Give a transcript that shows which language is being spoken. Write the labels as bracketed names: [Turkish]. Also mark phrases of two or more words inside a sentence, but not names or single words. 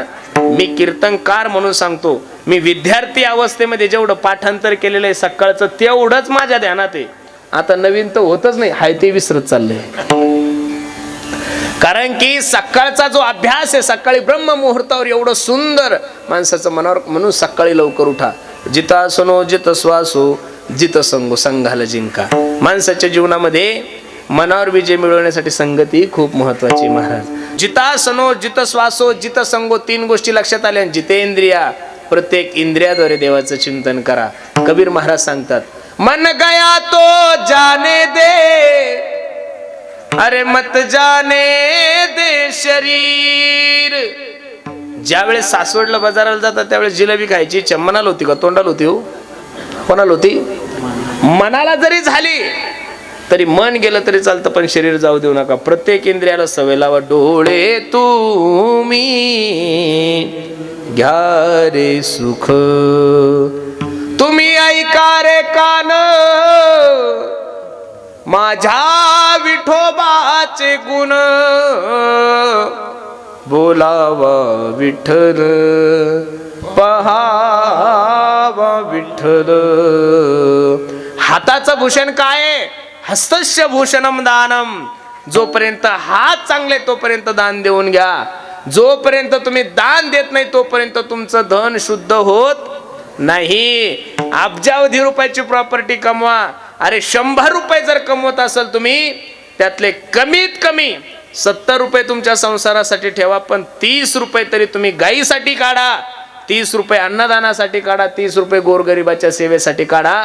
[Marathi] मी कीर्तनकार म्हणून सांगतो, मी विद्यार्थी अवस्थेमध्ये जेवढं पाठांतर केलेलं आहे सकाळचं तेवढंच माझ्या ध्यानात आहे. आता नवीन तर होतच नाही, हाय ते विसरत चाललंय. कारण की सकाळचा जो अभ्यास आहे, सकाळी ब्रह्म मुहूर्तावर एवढं सुंदर माणसाचं मनावर. म्हणून सकाळी लवकर उठा. [Sanskrit] जिता सनो जित श्वासो जित संगो [Marathi] संघाला जिंका. माणसाच्या जीवनामध्ये मनावर विजय मिळवण्यासाठी संगती खूप महत्वाची महाराज. [Sanskrit] जिता सनो जित श्वासो जित संगो, [Marathi] 3 गोष्टी लक्षात आल्या. जितेंद्रिया, प्रत्येक इंद्रियाद्वारे देवाचं चिंतन करा. कबीर महाराज सांगतात, [Hindi] मन गया तो जाने दे, अरे मत जाने दे शरीर. [Marathi] ज्यावेळेस सासवडला बाजाराला जातात त्यावेळेस जिलेबी खायची इच्छा मनाला होती का तोंडाला होती? हो, कोणाला होती? मनाला जरी झाली तरी मन गेलं तरी चालतं, पण शरीर जाऊ देऊ नका. प्रत्येक इंद्रियाला सवय लावा. डोळे तुम्ही घ्या रे सुख, तुम्ही ऐका रे कान, माझ्या विठोबाचे गुण, बोलावा विठ्ठल, पहावा विठ्ठल. हाताचं भूषण काय आहे? [Sanskrit] हस्तस्य भूषणम दानम. [Marathi] जोपर्यंत हात चांगले तोपर्यंत दान देऊन घ्या. जोपर्यंत तुम्ही दान देत नाही तोपर्यंत तुमचं धन शुद्ध होत नाही. अब्जावधी रुपयाची प्रॉपर्टी कमवा. अरे 100 रुपये जर कमवत असाल तुम्ही, त्यातले कमीत कमी 70 रुपये तुमच्या संसारासाठी ठेवा, पण 30 रुपये तरी तुम्ही गायीसाठी काढा, 30 रुपये अन्नदानासाठी काढा, 30 रुपये गोरगरिबाच्या सेवेसाठी काढा.